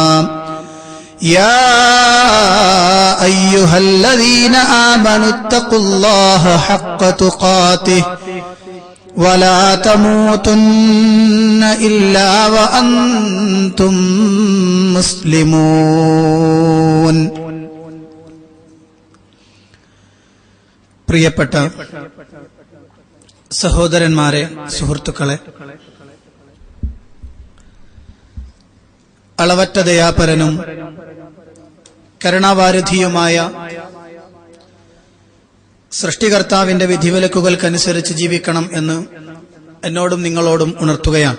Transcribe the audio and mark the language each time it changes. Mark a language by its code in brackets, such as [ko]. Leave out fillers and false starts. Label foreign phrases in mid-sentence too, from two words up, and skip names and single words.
[ar] يا أيها الذين آمنوا اتقوا الله حق تقاته ولا تموتن إلا وأنتم مسلمون. [ml] പ്രിയപ്പെട്ട സഹോദരന്മാരെ, സുഹൃത്തുക്കളെ, അളവറ്റ ദയാപരനും കരുണാവാരിധിയുമായ സൃഷ്ടികർത്താവിന്റെ വിധിവിലക്കുകൾക്കനുസരിച്ച് ജീവിക്കണം എന്ന് എന്നോടും നിങ്ങളോടും ഉണർത്തുകയാണ്.